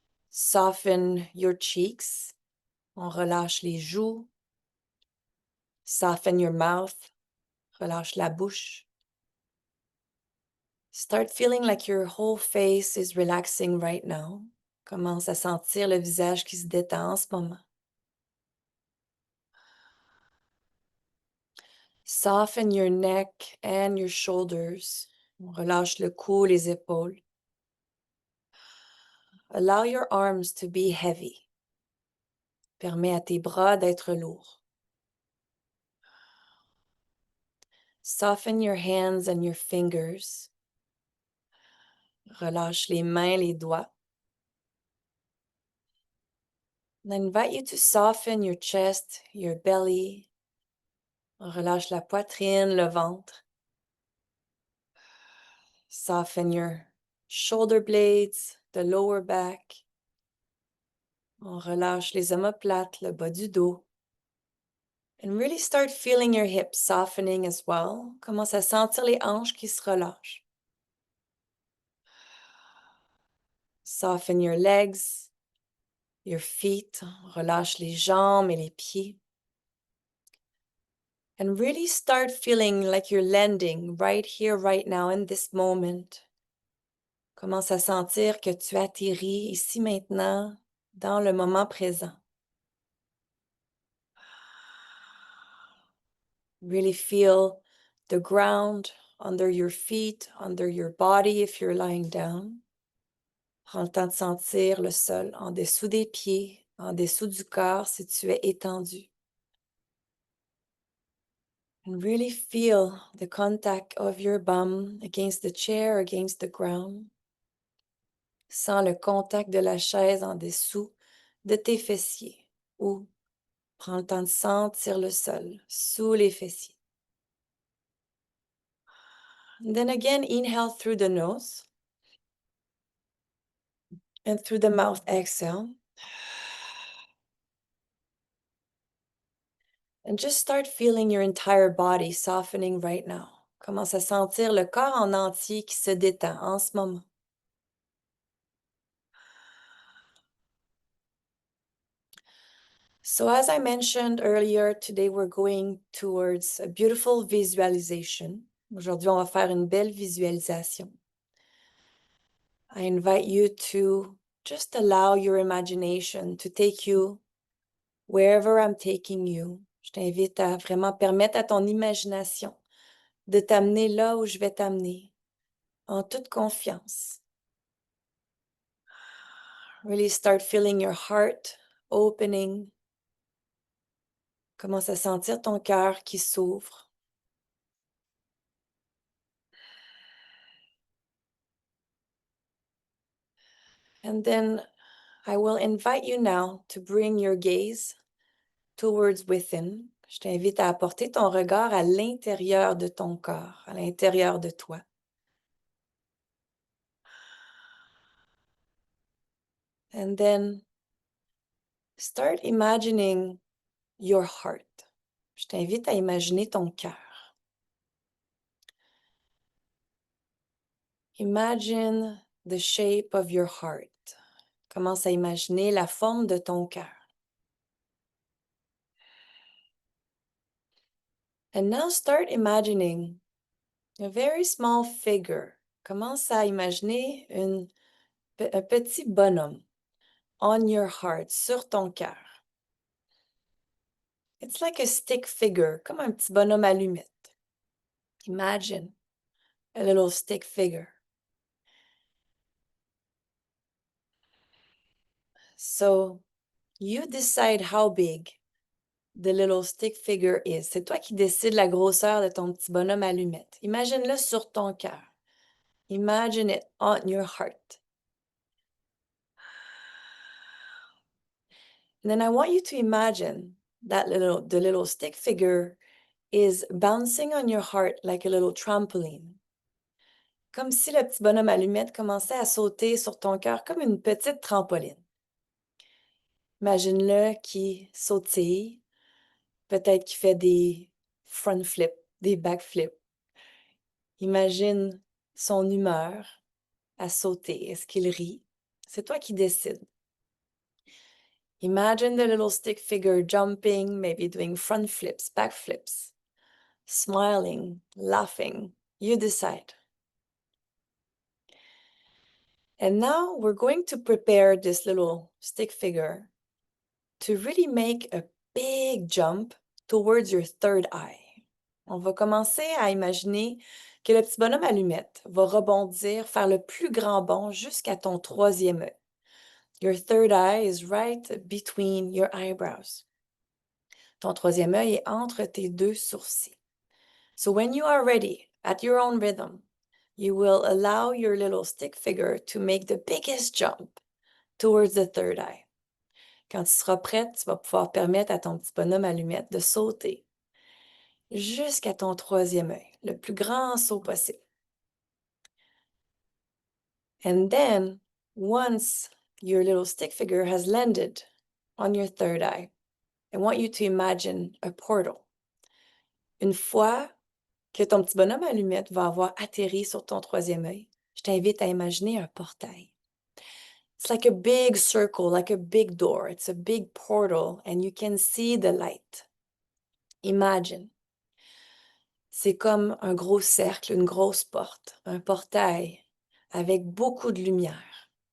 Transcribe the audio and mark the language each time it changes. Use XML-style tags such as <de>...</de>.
<en>Soften your cheeks.</en> <fr>On relâche les joues.</fr> <en>Soften your mouth.</en> <fr>Relâche la bouche.</fr> <en>Start feeling like your whole face is relaxing right now.</en> <fr>Commence à sentir le visage qui se détend en ce moment.</fr> <en>Soften your neck and your shoulders.</en> <fr>On relâche le cou, les épaules.</fr> <en>Allow your arms to be heavy.</en> <fr>Permets à tes bras d'être lourds.</fr> <en>Soften your hands and your fingers.</en> <fr>Relâche les mains, les doigts.</fr> <en>I invite you to soften your chest, your belly.</en> <fr>Relâche la poitrine, le ventre.</fr> <en>Soften your shoulder blades, the lower back.</en> <fr>On relâche les omoplates, le bas du dos.</fr> <en>And really start feeling your hips softening as well.</en> <fr>Commence à sentir les hanches qui se relâchent.</fr> <en>Soften your legs, your feet.</en> <fr>Relâche les jambes et les pieds.</fr> <en>And really start feeling like you're landing right here, right now, in this moment.</en> <fr>Commence à sentir que tu atterris ici maintenant, dans le moment présent.</fr> <en>Really feel the ground under your feet, under your body if you're lying down.</en> <fr>Prends le temps de sentir le sol en dessous des pieds, en dessous du corps si tu es étendu.</fr> <en>And really feel the contact of your bum against the chair, against the ground.</en> <fr>Sens le contact de la chaise en dessous de tes fessiers ou prends le temps de sentir le sol sous les fessiers.</fr> <en>And then again, inhale through the nose and through the mouth, exhale. And just start feeling your entire body softening right now.</en> <fr>Commence à sentir le corps en entier qui se détend en ce moment.</fr> <en>So as I mentioned earlier, today we're going towards a beautiful visualization.</en> <fr>Aujourd'hui, on va faire une belle visualisation.</fr> <en>I invite you to just allow your imagination to take you wherever I'm taking you.</en> <fr>Je t'invite à vraiment permettre à ton imagination de t'amener là où je vais t'amener, en toute confiance.</fr> <en>Really start feeling your heart opening.</en> <fr>Commence à sentir ton cœur qui s'ouvre.</fr> <en>And then I will invite you now to bring your gaze towards within.</en> <fr>Je t'invite à apporter ton regard à l'intérieur de ton corps, à l'intérieur de toi.</fr> <en>And then start imagining your heart.</en> <fr>Je t'invite à imaginer ton cœur.</fr> <en>Imagine the shape of your heart.</en> <fr>Commence à imaginer la forme de ton cœur.</fr> <en>And now start imagining a very small figure.</en> <fr>Commence à imaginer un petit bonhomme</fr> <en>on your heart,</en> <fr>sur ton cœur.</fr> <en>It's like a stick figure,</en> <fr>comme un petit bonhomme allumette.</fr> <en>Imagine a little stick figure. So you decide how big the little stick figure is.</en> <fr>C'est toi qui décides la grosseur de ton petit bonhomme allumette. Imagine-le sur ton cœur.</fr> <en>Imagine it on your heart. And then I want you to imagine that the little stick figure is bouncing on your heart like a little trampoline.</en> <fr>Comme si le petit bonhomme allumette commençait à sauter sur ton cœur comme une petite trampoline. Imagine-le qui sautille, peut-être qu'il fait des front flips, des back flips. Imagine son humeur à sauter. Est-ce qu'il rit? C'est toi qui décides.</fr> <en>Imagine the little stick figure jumping, maybe doing front flips, back flips, smiling, laughing. You decide. And now we're going to prepare this little stick figure to really make a big jump towards your third eye.</en> <fr>On va commencer à imaginer que le petit bonhomme allumette va rebondir, faire le plus grand bond jusqu'à ton troisième œil.</fr> <en>Your third eye is right between your eyebrows.</en> <fr>Ton troisième œil est entre tes deux sourcils.</fr> <en>So when you are ready, at your own rhythm, you will allow your little stick figure to make the biggest jump towards the third eye.</en> <fr>Quand tu seras prête, tu vas pouvoir permettre à ton petit bonhomme allumette de sauter jusqu'à ton troisième œil, le plus grand saut possible.</fr> <en>And then, once your little stick figure has landed on your third eye, I want you to imagine a portal.</en> <fr>Une fois que ton petit bonhomme allumette va avoir atterri sur ton troisième œil, je t'invite à imaginer un portail.</fr> <en>It's like a big circle, like a big door. It's a big portal and you can see the light. Imagine.</en> <fr>C'est comme un gros cercle, une grosse porte, un portail avec beaucoup de lumière.</fr>